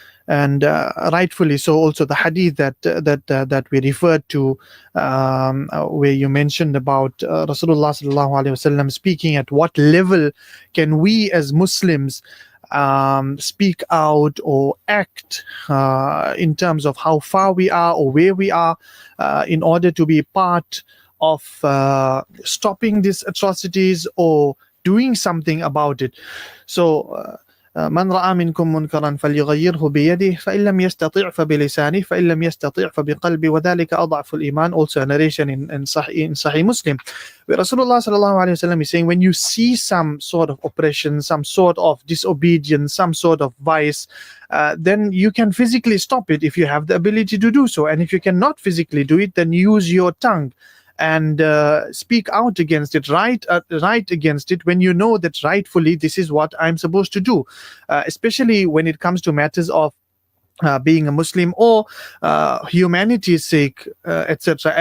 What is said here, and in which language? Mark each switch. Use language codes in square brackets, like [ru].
[en] And rightfully so, also the hadith that we referred to, where you mentioned about Rasulullah sallallahu alaihi wasallam speaking at what level can we as Muslims speak out or act in terms of how far we are or where we are, in order to be part of stopping these atrocities or doing something about it. [ar] So من رأى منكم منكرا فليغيره بيده فإن لم يستطع فبلسانه فإن لم يستطع فبقلبه وذلك أضعف الإيمان. [en] Also a narration in Sahih Muslim, where Rasulullah sallallahu alaihi wasallam is saying, when you see some sort of oppression, some sort of disobedience, some sort of vice, then you can physically stop it if you have the ability to do so. And if you cannot physically do it, then use your tongue and speak out against it, right against it, when you know that rightfully this is what I'm supposed to do, especially when it comes to matters of being a Muslim or humanity's sake, etc.